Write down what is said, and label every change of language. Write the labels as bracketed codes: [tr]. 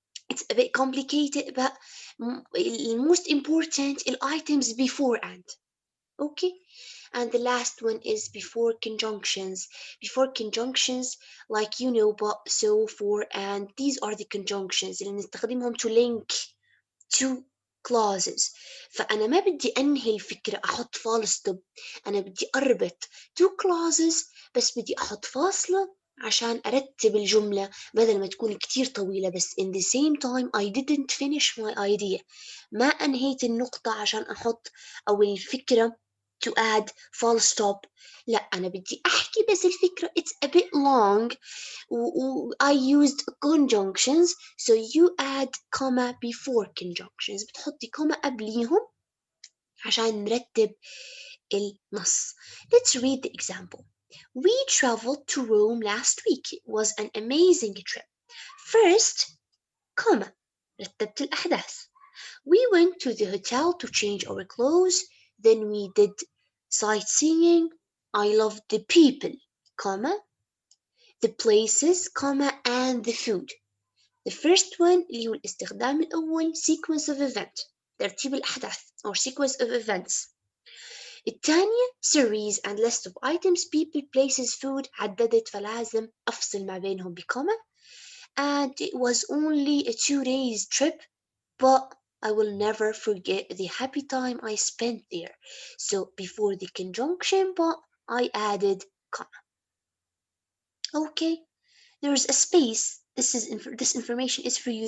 [en] It's a bit complicated, but most important items before and. Okay, and the last one is before conjunctions. Before conjunctions, like you know, but, so, for, and. These are the conjunctions [ar] اللي نستخدمهم [en] to link two clauses. [ar] فأنا ما بدي أنهي الفكرة أحط full stop، أنا بدي أربط [en] two clauses، [ar] بس بدي أحط فاصلة عشان أرتب الجملة بدل ما تكون كتير طويلة. بس [en] in the same time I didn't finish my idea، [ar] ما أنهيت النقطة عشان أحط أو الفكرة [en] to add full stop. [ar] لا، أنا بدي أحكي بس الفكرة [en] it's a bit long. I used conjunctions, so you add comma before conjunctions. [ar] بتحطي comma قبليهم عشان نرتب النص. [en] Let's read the example. We traveled to Rome last week. It was an amazing trip. First, comma, [ar] رتبت الأحداث. [en] We went to the hotel to change our clothes. Then we did sightseeing. I loved the people, comma, the places, comma, and the food. The first one [ar] اللي هو الاستخدام الأول [en] sequence of event، [ar] ترتيب الأحداث [en] or sequence of events. [ar] الثانية [en] series and list of items, people, places, food. [ar] عددت فلازم أفصل ما بينهم بكوما. [en] And it was only a 2 days trip, but I will never forget the happy time I spent there. So before the conjunction but I added comma. Okay, there's a space. This information is for you.